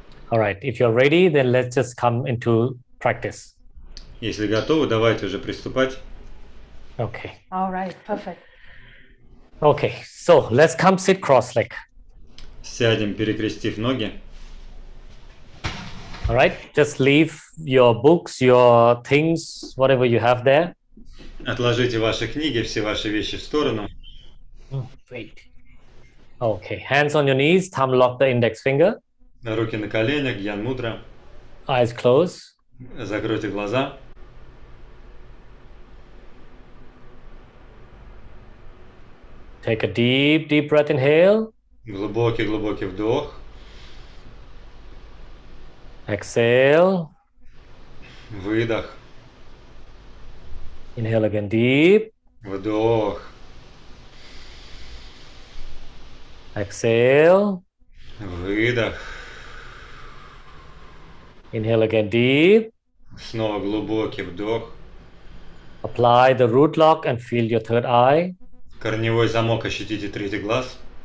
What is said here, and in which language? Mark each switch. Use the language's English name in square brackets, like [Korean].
[English] All right, if you're ready, then let's just come into practice. [Russian] Если готовы, давайте уже приступать. [English] Okay. All right, perfect. Okay, so let's come sit cross-legged. [Russian] Сядем, перекрестив ноги. [English] All right, just leave your books, your things, whatever you have there. [Russian] Отложите ваши книги, все ваши вещи в сторону. [English] Wait. Okay, hands on your knees, thumb lock the index finger. [Russian] Руки на коленях, Гьян Мудра. [English] Eyes closed. [Russian] Закройте глаза. [English] Take a deep, deep breath. Inhale. [Russian] Глубокий, глубокий вдох. [English] Exhale. [Russian] Выдох. [English] Inhale again deep. [Russian] Вдох. [English] Exhale. [Russian] Выдох. [English] Inhale again deep. [Russian] Снова глубокий вдох. [English] Apply the root lock and feel your third eye. [Russian] Корневой замок, ощутите третий глаз.